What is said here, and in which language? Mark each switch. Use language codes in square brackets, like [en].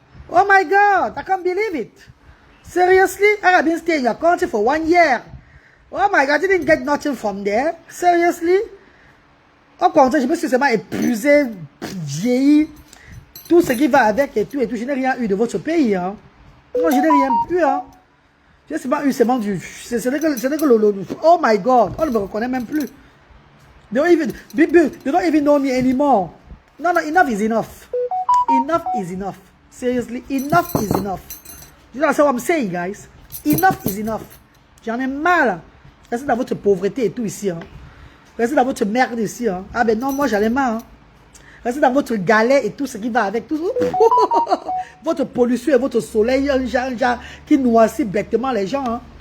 [en] Oh my God! I can't believe it. Seriously? I have been staying in your country for 1 year. Oh my God! I didn't get nothing from there. Seriously? [fr] Au contraire, je me suis seulement épuisé, vieilli, tout ce qui va avec et tout. Je n'ai rien eu de votre pays. Hein. Non, je n'ai rien eu. Hein. J'ai seulement eu seulement du... Ce n'est que le... Oh my God, on ne me reconnaît même plus. [en] They don't even know me anymore. No, enough is enough. Enough is enough. Seriously, enough is enough. You know what I'm saying, guys? Enough is enough. J'en ai marre. [fr] Restez dans votre pauvreté et tout ici. Hein. Restez dans votre merde ici. Hein. Ah ben non, moi j'en ai marre. Hein. Restez dans votre galet et tout ce qui va avec. Tout. Votre pollution et votre soleil, un genre qui noircit bêtement les gens. Hein.